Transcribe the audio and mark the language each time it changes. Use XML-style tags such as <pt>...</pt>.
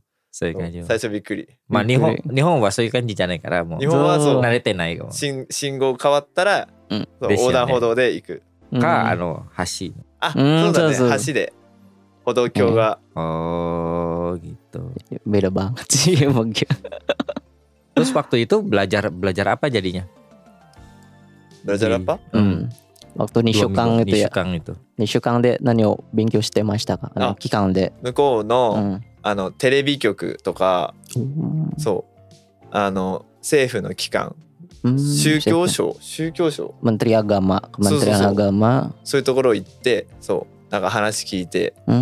<ja>そういう感じ。最初びっくり。まあ日本はそういう感じじゃないからもう日本は慣れてないかも。信号変わったら横断歩道で行くか橋。そうだね、橋で歩道橋が。</ja> <id>Oh gitu. Beda banget sih emang. Terus waktu itu belajar apa jadinya? Belajar apa? Waktu</id> <ja>2週間</ja> <id>itu ya.</id> <ja>2週間で何を勉強してましたか？期間で。向こうのテレビ局とか、政府の機関、宗教省、</ja> <id>Menteri Agama、Kementerian Agama、</id> <ja>そういうところ行って、なんか話聞いて。</ja>